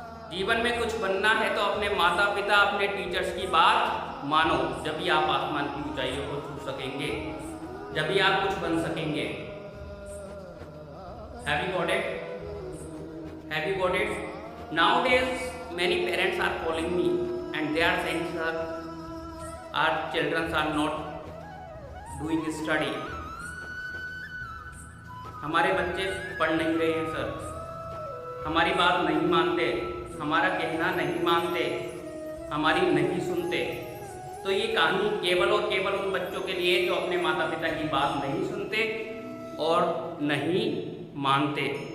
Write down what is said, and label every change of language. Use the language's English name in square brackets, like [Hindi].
[Hindi] जीवन में कुछ बनना है तो अपने माता पिता, अपने टीचर्स की बात मानो। जब भी आप आसमान की ऊंचाइयों को छू सकेंगे, जब भी आप कुछ बन सकेंगे। [English] Have you got it? Have you got it? Nowadays, many parents are calling me and they are saying, sir, our children are not doing study. [Hindi] हमारे बच्चे पढ़ नहीं रहे हैं सर, हमारी बात नहीं मानते, हमारा कहना नहीं मानते, हमारी नहीं सुनते। तो ये कहानी केवल और केवल उन बच्चों के लिए जो अपने माता पिता की बात नहीं सुनते और नहीं मानते।